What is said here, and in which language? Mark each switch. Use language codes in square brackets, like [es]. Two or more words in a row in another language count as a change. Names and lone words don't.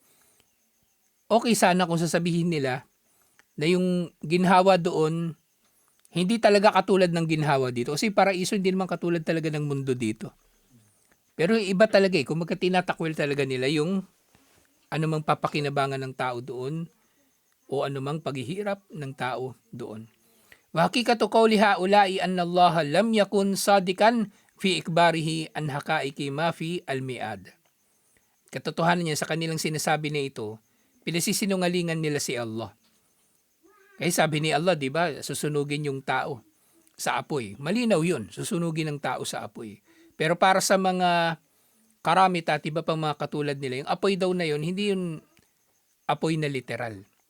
[tl] Okay sana kung sasabihin nila na yung ginhawa doon hindi talaga katulad ng ginhawa dito. Kasi paraiso hindi naman katulad talaga ng mundo dito. Pero iba talaga kung magkatinatakwil talaga nila yung anumang papakinabangan ng tao doon o anumang paghihirap ng tao doon. [ar] وحقيقة قول هؤلاء أن الله لم يكن صادقا في إخباره عن حقائق ما في الميعاد. [tl] Katotohanan niya sa kanilang sinasabi na ito, pinasisinungalingan nila si Allah. Kaya sabi ni Allah, di ba, susunugin yung tao sa apoy. Malinaw yun, susunugin ng tao sa apoy. Pero para sa mga karamita at iba pang mga katulad nila, yung apoy daw na yun, hindi yun apoy na literal.